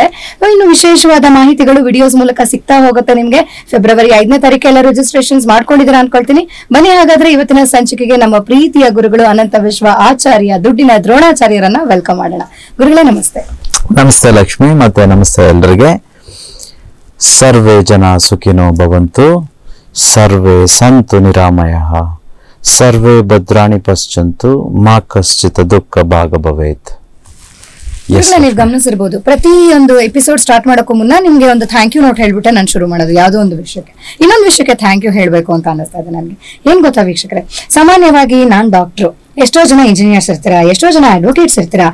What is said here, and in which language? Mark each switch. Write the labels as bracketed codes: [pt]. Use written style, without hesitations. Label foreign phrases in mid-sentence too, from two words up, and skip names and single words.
[kn] ಇನ್ನು ವಿಶೇಷವಾದ ಮಾಹಿತಿಗಳು ವಿಡಿಯೋಸ್ ಮೂಲಕ ಸಿಗ್ತಾ ಹೋಗುತ್ತೆ ನಿಮ್ಗೆ. ಫೆಬ್ರವರಿ 5ನೇ ತಾರೀಕು ಎಲ್ಲ ರಿಜಿಸ್ಟ್ರೇಷನ್ಸ್ ಮಾಡ್ಕೊಂಡಿದ್ದೀರಾ ಅನ್ಕೊಳ್ತೀನಿ. ಬನ್ನಿ ಹಾಗಾದ್ರೆ ಇವತ್ತಿನ ಸಂಚಿಕೆಗೆ ನಮ್ಮ ಪ್ರೀತಿಯ ಗುರುಗಳು ಅನಂತ ವಿಶ್ವ ಆಚಾರ್ಯ ದುಡ್ಡಿನ ದ್ರೋಣಾಚಾರ್ಯರನ್ನ ವೆಲ್ಕಮ್ ಮಾಡೋಣ. ಗುರುಗಳೇ ನಮಸ್ತೆ. ನಮಸ್ತೆ ಲಕ್ಷ್ಮಿ, ಮತ್ತೆ ನಮಸ್ತೆ ಎಲ್ಲರಿಗೆ. [sa] ಸರ್ವೇ ಜನ ಸುಖಿನೋ ಭವಂತು, ಸರ್ವೇ ಸಂತು ನಿರಾಮಯಃ, ಸರ್ವೇ ಭದ್ರಾಣಿ ಪಶ್ಯಂತು, ಮಾ ಕಶ್ಚಿತ್ ದುಃಖ ಭಾಗ ಭವೇತ್. [kn] ನೀವು ಗಮನಿಸಿರ್ಬೋದು, ಪ್ರತಿಯೊಂದು [en] episode start [kn] ಮಾಡೋಕ್ಕೂ ಮುನ್ನ ನಿಮ್ಗೆ ಒಂದು [en] thank you note [kn] ಹೇಳ್ಬಿಟ್ಟೆ ನಾನು ಶುರು ಮಾಡೋದು. ಯಾವುದೋ ಒಂದು ವಿಷಯಕ್ಕೆ ಇನ್ನೊಂದು ವಿಷಯಕ್ಕೆ [en] thank you [kn] ಹೇಳ್ಬೇಕು ಅಂತ ಅನಿಸ್ತಾ ಇದೆ ನನಗೆ. ಏನ್ ಗೊತ್ತಾ ವೀಕ್ಷಕರೇ, ಸಾಮಾನ್ಯವಾಗಿ ನಾನ್ ಡಾಕ್ಟ್ರು, ಎಷ್ಟೋ ಜನ ಇಂಜಿನಿಯರ್ಸ್ ಇರ್ತೀರಾ, ಎಷ್ಟೋ ಜನ ಅಡ್ವೊಕೇಟ್ಸ್ ಇರ್ತೀರಾ.